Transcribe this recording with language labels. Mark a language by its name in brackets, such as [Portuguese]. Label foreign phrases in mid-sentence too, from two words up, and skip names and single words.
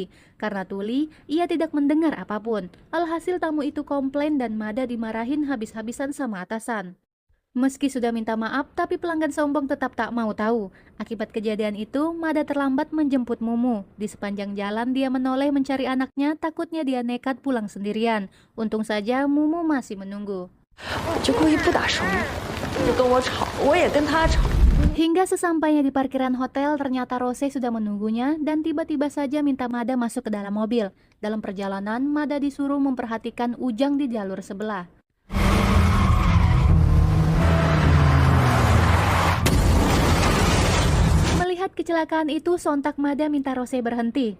[Indonesian] Karena tuli, ia tidak mendengar apapun. Alhasil tamu itu komplain dan Mada dimarahin habis-habisan sama atasan. Meski sudah minta maaf, tapi pelanggan sombong tetap tak mau tahu. Akibat kejadian itu, Mada terlambat menjemput Mumu. Di sepanjang jalan dia menoleh mencari anaknya, takutnya dia nekat pulang sendirian. Untung saja Mumu masih menunggu. [Chinese] 就故意不打手语，就跟我吵，我也跟他吵。 [Indonesian] Hingga sesampainya di parkiran hotel, ternyata Rose sudah menunggunya dan tiba-tiba saja minta Mada masuk ke dalam mobil. Dalam perjalanan, Mada disuruh memperhatikan Ujang di jalur sebelah. Melihat kecelakaan itu, sontak Mada minta Rose berhenti.